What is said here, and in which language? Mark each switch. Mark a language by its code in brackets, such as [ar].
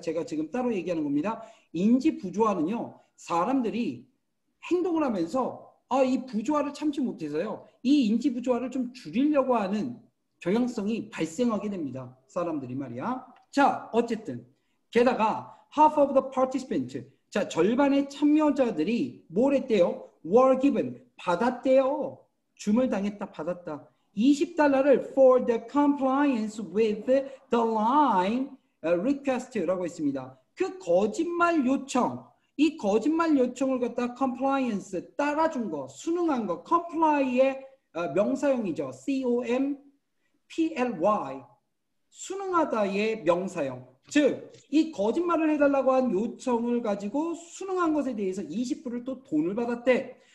[ko] 제가 지금 따로 얘기하는 겁니다. 인지 부조화는요, 사람들이 행동을 하면서 이 부조화를 참지 못해서요, 이 인지 부조화를 좀 줄이려고 하는 경향성이 발생하게 됩니다. 사람들이 말이야. 자, 어쨌든 게다가 [en] half of the participants, [ko] 자, 절반의 참여자들이 뭘 했대요? [en] were given, [ko] 받았대요. 줌을 당했다, 받았다. [en] $20를 for the compliance with the line request라고 했습니다. [ko] 그 거짓말 요청, 이 거짓말 요청을 갖다 compliance 따라준 거, 순응한 거, comply의 명사형이죠. C-O-M-P-L-Y 순응하다의 명사형. 즉, 이 거짓말을 해달라고 한 요청을 가지고 순응한 것에 대해서 20불을 또 돈을 받았대.